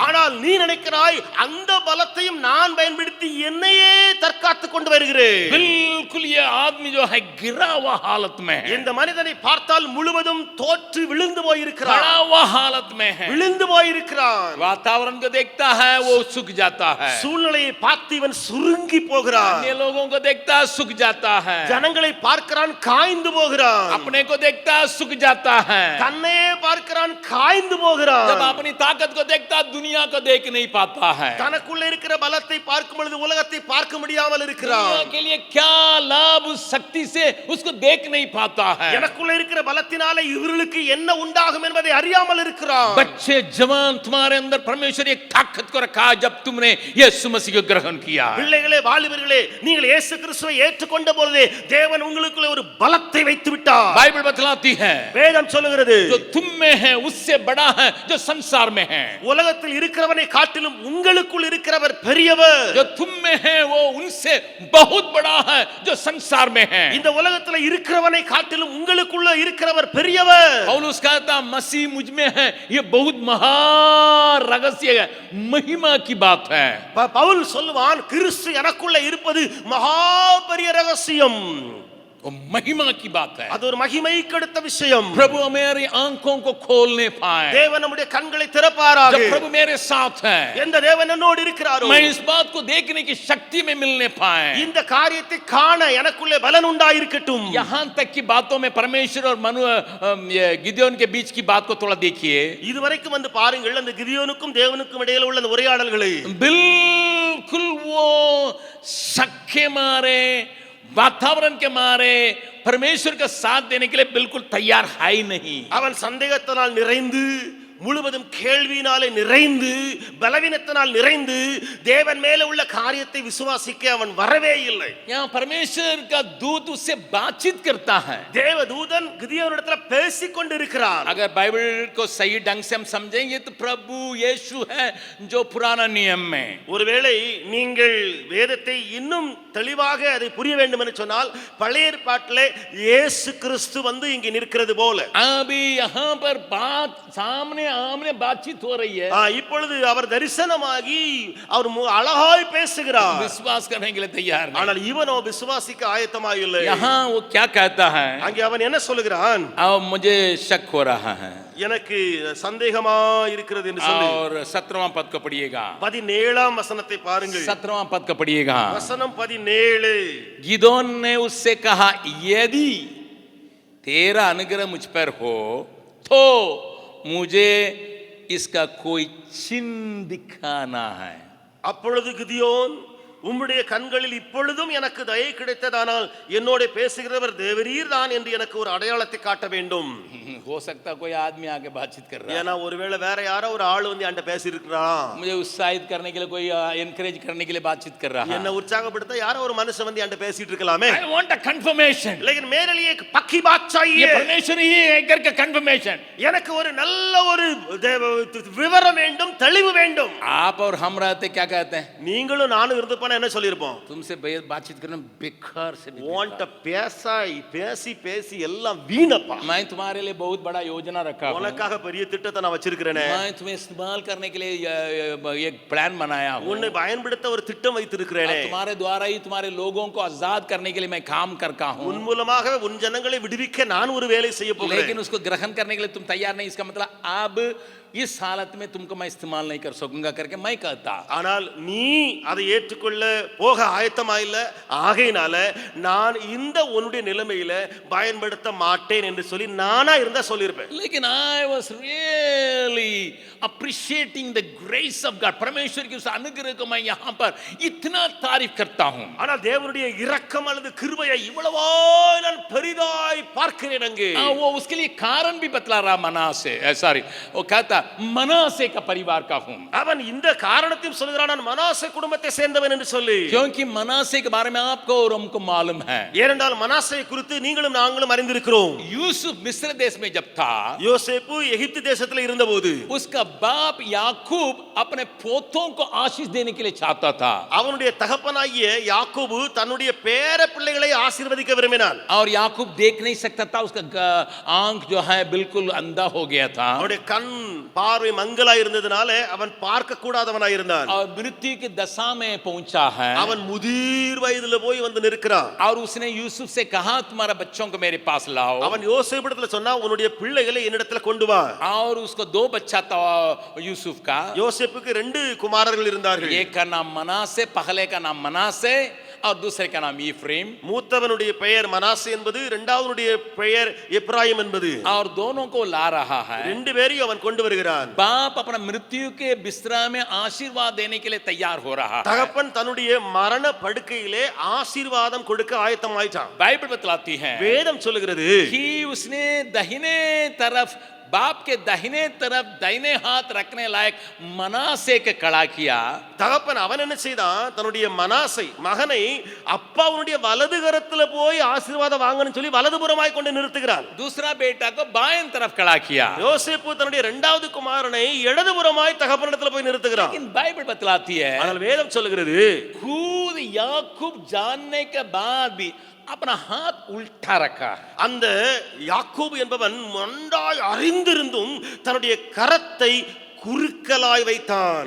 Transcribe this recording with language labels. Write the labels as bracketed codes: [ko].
[ta] ஆனால் நீ நினைக்கிறாய் அந்த பலத்தையும் நான் பயன்படுத்தி என்னையே தற்காத்துக் கொண்டு வருகிறேன். [hi] बिल्कुल ये आदमी जो है गिरा हुआ हालत में है, [ta] இந்த மனிதனை பார்த்தால் முழுவதும் தோற்று விழுந்து போயிருக்கிறான். [hi] पड़ा हुआ हालत में है। [ta] விழுந்து போயிருக்கிறான். [hi] वातावरण को देखता है वो सूख जाता है, [ta] சூழ்நிலையை பார்த்து இவன் சுருங்கி போகிறான். [hi] अन्य लोगों को देखता है सूख जाता है, [ta] ஜனங்களை பார்க்கிறான், காய்ந்து போகிறான். [hi] अपने को देखता है सूख जाता है, [ta] தன்னையே பார்க்கிறான், காய்ந்து போகிறான். [hi] जब अपनी ताकत को देखता है दुनिया को देख नहीं पाता है। [ta] தனக்குள்ள இருக்கிற பலத்தை பார்க்கும் பொழுது உலகத்தை பார்க்க முடியாமல் இருக்கிறான். [hi] दुनिया के लिए क्या लाभ उस शक्ति से उसको देख नहीं पाता है। [ta] எனக்குள்ள இருக்கிற பலத்தினால இவர்களுக்கு என்ன உண்டாகும் என்பதை அறியாமல் இருக்கிறான். [hi] बच्चे जवान, तुम्हारे अंदर परमेश्वर एक ताकत को रखा जब तुमने यीशु मसीह को ग्रहण किया। [ta] பிள்ளைகளே, வாலிபர்களே, நீங்கள் இயேசு கிறிஸ்துவை ஏற்றுக்கொண்ட பொழுது தேவன் உங்களுக்குள்ள ஒரு பலத்தை வைத்து விட்டார். [hi] बाइबल बतलाती है [ta] வேதம் சொல்லுகிறது, [hi] जो तुम में है उससे बड़ा है जो संसार में है। [ta] உலகத்தில் இருக்கிறவனை காட்டிலும் உங்களுக்குள் இருக்கிறவர் பெரியவர். [hi] जो तुम में है वो उनसे बहुत बड़ा है जो संसार में है। [ta] இந்த உலகத்துல இருக்கிறவனை காட்டிலும் உங்களுக்குள்ள இருக்கிறவர் பெரியவர். [hi] पौलुस कहता मसीह मुझ में है, ये बहुत महान रहस्य है, महिमा की बात है। [ta] பவுல் சொல்லுவான், கிறிஸ்து எனக்குள்ள இருப்பது மகா பெரிய ரகசியம். [hi] वो महिमा की बात है। [ta] அது ஒரு மகிமைக்கு அடுத்த விஷயம். [hi] प्रभु मेरी आंखों को खोलने पाए, [ta] தேவன் நம்முடைய கண்களை திறப்பாராக. [hi] जब प्रभु मेरे साथ है, [ta] எந்த தேவன் என்னோடு இருக்கிறாரோ, [hi] मैं इस बात को देखने की शक्ति में मिलने पाए। [ta] இந்த காரியத்தை காண எனக்குள்ளே பலன் உண்டாயிருக்கட்டும். [hi] यहाँ तक की बातों में परमेश्वर और गिदोन के बीच की बात को थोड़ा देखिए। [ta] இதுவரைக்கும் வந்து பாருங்கள், அந்த கிதியோனுக்கும் தேவனுக்கும் இடையில உள்ள அந்த உரையாடல்களை. [hi] बिल्कुल वो शक के मारे, वातावरण के मारे परमेश्वर का साथ देने के लिए बिल्कुल तैयार है ही नहीं। [ta] அவன் சந்தேகத்தினால் நிறைந்து முழுவதும் கேள்வியினாலே நிறைந்து பலவீனத்தினால் நிறைந்து தேவன் மேல உள்ள காரியத்தை விசுவாசிக்க அவன் வரவே இல்லை. [hi] यहाँ परमेश्वर का दूत उससे बातचीत करता है. [ta] தேவதூதன் கிதியோனிடத்துல பேசிக் கொண்டிருக்கிறான். [hi] अगर बाइबल को सही ढंग से हम समझेंगे तो प्रभु यीशु है जो पुराना नियम में. [ta] ஒருவேளை நீங்கள் வேதத்தை இன்னும் தெளிவாக அதை புரிய வேண்டும் என்று சொன்னால் பழைய ஏற்பாட்டிலே இயேசு கிறிஸ்து வந்து இங்கே நிற்கிறது போல [hi] अभी यहाँ पर बात सामने आमने बातचीत हो रही है. [ta] இப்பொழுது அவர் தரிசனமாகி அவர் அழகாய் பேசுகிறார். [hi] विश्वास करने के लिए तैयार नहीं. [ta] ஆனால் இவனோ விசுவாசிக்க ஆயத்தமாக இல்லை. [hi] यहाँ वो क्या कहता है? [ta] அங்கே அவன் என்ன சொல்லுகிறான்? [hi] अब मुझे शक हो रहा है. [ta] எனக்கு சந்தேகமா இருக்கிறது என்று சொல்லி [hi] और 17वां पद को पढ़िएगा. [ta] 17ஆம் வசனத்தை பாருங்கள். [hi] 17वां पद को पढ़िएगा. [ta] वसनम 17. [hi] गिदोन ने उससे कहा, यदि तेरा अनुग्रह मुझ पर हो तो मुझे इसका कोई चिन्ह दिखाना है. [ta] அப்பொழுது கிதியோன், உம்முடைய கண்களில் இப்பொழுதும் எனக்கு தயை கிடைத்ததானால் என்னோட பேசுகிறவர் தேவரீர் தான் என்று எனக்கு ஒரு அடையாளத்தை காட்ட வேண்டும். [hi] हो सकता कोई आदमी आके बातचीत कर रहा है. [ta] ஏனா ஒருவேளை வேற யாரோ ஒரு ஆள் வந்து என்கிட்ட பேசி இருக்கிறான். [hi] मुझे उत्साहित करने के लिए कोई एनकरेज करने के लिए बातचीत कर रहा है. [ta] என்ன உற்சாகப்படுத்த யாரோ ஒரு மனுஷன் வந்து என்கிட்ட பேசிட்டு இருக்கலாமே. [en] I want a confirmation. [hi] लेकिन मेरे लिए एक पक्की बात चाहिए. ये परमेश्वर ही है करके confirmation. [ta] எனக்கு ஒரு நல்ல ஒரு விவரம் வேண்டும், தெளிவு வேண்டும். [hi] आप और हम रहते क्या कहते हैं? [ta] நீங்களும் நானும் இருந்துப்போனா என்ன சொல்லிருப்போம்? [hi] तुमसे बातचीत करना बेकार से [ta] वांट பேசாய் பேசி பேசி எல்லாம் வீணப்பா. [hi] मैं तुम्हारे लिए बहुत बड़ा योजना रखा हूं. [ta] உனக்காக பெரிய திட்டத்தை நான் வச்சிருக்கிறேனே. [hi] मैं तुम्हें इस्तेमाल करने के लिए एक प्लान बनाया हूं. [ta] உன்னை பயன்படுத்த ஒரு திட்டம் வைத்திருக்கிறேனே. [hi] तुम्हारे द्वारा ही तुम्हारे लोगों को आजाद करने के लिए मैं काम करता हूं. [ta] உன் மூலமாக உன் ஜனங்களை விடுவிக்க நான் ஒரு வேலை செய்ய போகிறேன். [hi] लेकिन उसको ग्रहण करने के लिए तुम तैयार नहीं. इसका मतलब अब इस हालत में तुमको मैं इस्तेमाल नहीं कर सकूंगा करके मैं कहता. [ta] ஆனால் நீ அதை ஏற்றுக்கொள்ள போக ஆயத்தமா இல்ல. ஆகையினால நான் இந்த உன்னுடைய நிலைமையில பயன்படுத்த மாட்டேன் என்று சொல்லி நானா இருந்தா சொல்லிருப்பேன். [en] लेकिन I was really appreciating the grace of God. [hi] परमेश्वर की उस अनुग्रह को मैं यहाँ पर इतना तारीफ करता हूँ. [ta] ஆனால் தேவனுடைய இரக்கம் அல்லது கிருபையை இவ்வளவோ நான் பெரிதாய் பார்க்கிறேன். அங்கே [hi] वो उसके लिए कारण भी बतला रहा. मनासे सॉरी वो कहता मनासे का परिवार का हूँ. [ta] அவன் இந்த காரணத்தையும் சொல்கிறான், நான் மனாசே குடும்பத்தை சேர்ந்தவன் என்று சொல்லி. [hi] क्योंकि मनासे के बारे में आपको और हमको मालूम है. [ta] ஏனென்றால் மனாசே குறித்து நீங்களும் நாங்களும் அறிந்திருக்கிறோம். [hi] यूसुफ मिस्र देश में जब था, [ta] யோசேப்பு எகிப்து தேசத்தில் இருந்தபோது [hi] उसका बाप याकूब अपने पोतों को आशीष देने के लिए चाहता था. [ta] அவனுடைய தகப்பனாகிய யாக்கோபு தன்னுடைய பேர பிள்ளைகளை ஆசீர்வதிக்க விரும்பினான். [hi] और याकूब देख नहीं सकता था. उसका आंख जो है बिल्कुल अंधा हो गया था. [ta] அவனுடைய கண் பார்வை மங்கலா இருந்ததனால அவன் பார்க்க கூடாதவனாய் இருந்தான். [hi] और मृत्यु की दशा में पहुंचा है. [ta] அவன் முதிர் வயதுல போய் வந்து நிற்கிறான். [hi] और उसने यूसुफ से कहा, तुम्हारा बच्चों को मेरे पास लाओ. [ta] அவன் யோசேப்பிடத்துல சொன்னா, உன்னுடைய பிள்ளைகளை என்னிடத்துல கொண்டு வா. [hi] और उसको 2 बच्चा था यूसुफ का. [ta] யோசேப்புக்கு 2 குமாரர்கள் இருந்தார்கள். [hi] एक का नाम मनासे, पहले का नाम मनासे और दूसरे का नाम इफ्रेम. [ta] மூத்தவனுடைய பெயர் மனாசே என்பது, இரண்டாவதுடைய பெயர் எப்ராயிம் என்பது. [hi] और दोनों को ला रहा है. [ta] 2 பேரையும் அவன் கொண்டு வருகிறான். [hi] बाप अपना मृत्यु के बिस्तरा में आशीर्वाद देने के लिए तैयार हो रहा है. [ta] தகப்பன் தன்னுடைய மரண படுக்கையிலே ஆசீர்வாதம் கொடுக்க ஆயத்தமாயிட்டான். [hi] बाइबल बतलाती है [ta] வேதம் சொல்லுகிறது, [hi] कि उसने दाहिने तरफ बाप के दाहिने तरफ दाहिने हाथ रखने लायक मनासे के खड़ा किया. [ta] தகப்பன் அவன் என்ன செய்தான், தன்னுடைய மனாசை மகனை அப்பாவுடைய வலது கரத்துல போய் ஆசீர்வாதம் வாங்கன்னு சொல்லி வலதுபுறமாய் கொண்டு நிறுத்துகிறான். [hi] दूसरा बेटा को बाएं तरफ खड़ा किया. [ta] யோசேப்பு தன்னுடைய இரண்டாவது குமாரனை இடதுபுறமாய் தகப்பனிடத்துல போய் நிறுத்துகிறான். [hi] लेकिन बाइबल बतलाती है, [ta] ஆனால் வேதம் சொல்லுகிறது, [hi] खुद याकूब जानने के बाद भी अपना हाथ उल्टा रखा. [ta] அந்த யாக்கோபு என்பவன் நன்றாய் அறிந்திருந்தும் தன்னுடைய கரத்தை குறுக்கலாய் வைத்தான்.